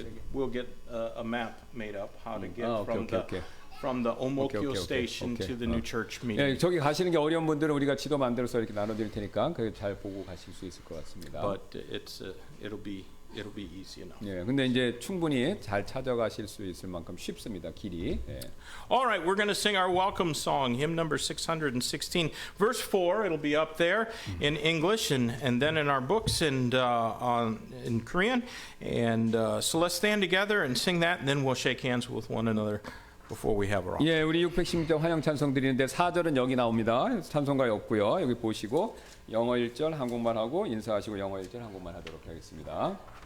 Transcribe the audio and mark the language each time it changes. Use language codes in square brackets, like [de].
[en] We'll get a map made up how to get from the Omokyo station to the new church meeting. [ko] 예, 저기 가시는 게 어려운 분들은 우리가 지도 만들어서 이렇게 나눠드릴 테니까 그 잘 보고 가실 수 있을 것 같습니다. [en] But it'll be easy enough. [ko] 예, 근데 이제 충분히 잘 찾아가실 수 있을 만큼 쉽습니다. 길이. 예. [en] All right, we're going to sing our welcome song, hymn number 616, verse 4. It'll be up there in English and then in our books and in Korean. And so let's stand together and sing that, and then we'll shake hands with one another before we have our offering. [ko] 예, 우리 616장 환영 찬송 드리는데 4절은 여기 나옵니다. 찬송가에 없고요. 여기 보시고 영어 1절 한국말 하고 인사하시고 영어 1절 한국말 하도록 하겠습니다.